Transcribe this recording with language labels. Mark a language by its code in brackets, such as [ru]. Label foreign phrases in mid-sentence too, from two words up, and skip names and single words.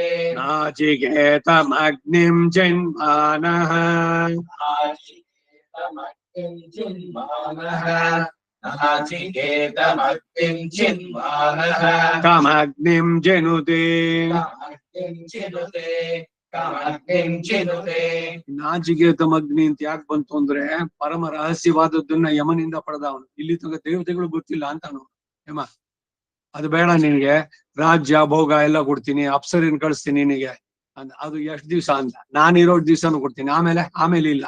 [sa] नाचिकेतमग्निं चिन्वानः नाचिकेतमग्निं चिन्वानः नाचिकेतमग्निं चिन्वानः कामग्निं चिनुते कामग्निं चिनुते कामग्निं चिनुते [kn] ನಾಚಿಕೇತಮಗ್ನಿ ಅಂತ ಯಾಕೆ ಬಂತು ಅಂದ್ರೆ ಪರಮ ರಹಸ್ಯವಾದದ್ದನ್ನ ಯಮನಿಂದ ಪಡೆದವನು. ಇಲ್ಲಿ ತನಕ ದೇವತೆಗಳು ಗೊತ್ತಿಲ್ಲ ಅಂತಾನು ಯಮ. ಅದು ಬೇಡ ನಿನಗೆ, ರಾಜ್ಯ ಭೋಗ ಎಲ್ಲ ಕೊಡ್ತೀನಿ, ಅಪ್ಸರಿನ ಕಳಿಸ್ತೀನಿ ನಿನಗೆ ಅಂತ. ಅದು ಎಷ್ಟ್ ದಿವ್ಸ ಅಂತ, ನಾನಿರೋ ದಿವ್ಸನೂ ಕೊಡ್ತೀನಿ, ಆಮೇಲೆ ಇಲ್ಲ.